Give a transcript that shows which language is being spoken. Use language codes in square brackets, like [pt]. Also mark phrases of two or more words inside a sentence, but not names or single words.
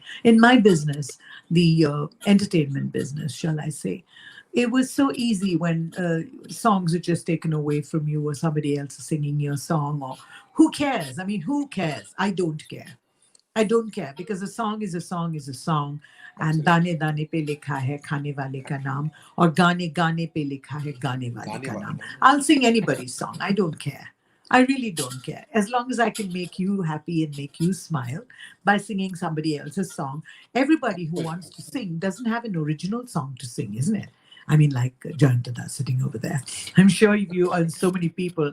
[en] In my business, the entertainment business, shall I say, it was so easy when songs are just taken away from you or somebody else is singing your song, or who cares? I mean, who cares? I don't care. I don't care, because a song is a song is a song. [hi] And दाने दाने पे लिखा है खाने वाले का नाम, or गाने गाने पे लिखा है गाने वाले का नाम. [en] I'll sing anybody's song. I don't care. I really don't care. As long as I can make you happy and make you smile by singing somebody else's song. Everybody who wants to sing doesn't have an original song to sing, isn't it? I mean, like Jayanta sitting over there. I'm sure you and so many people.